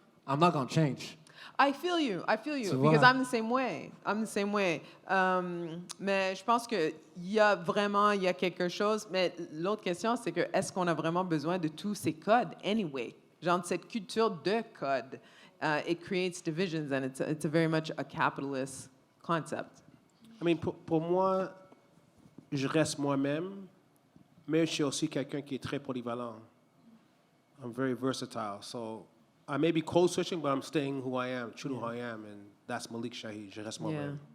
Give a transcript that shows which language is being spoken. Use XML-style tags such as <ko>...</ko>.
<en>I'm not going to change. I feel you,</en> <fr>Tu</fr> <en>because</en> <fr>vois.</fr> <en>I'm the same way.</en> <fr>Mais je pense qu'il y a quelque chose. Mais l'autre question, c'est que est-ce qu'on a vraiment besoin de tous ces codes anyway? Genre cette culture de code.</fr> <en>It creates divisions and it's a very much a capitalist concept. I mean,</en> <fr>pour moi, je reste moi-même, mais je suis aussi quelqu'un qui est très polyvalent.</fr> <en>I'm very versatile. So I may be code switching, but I'm staying who I am, true to who I am, and that's Malik Shahid.</en> <fr>Je reste moi-même.</fr>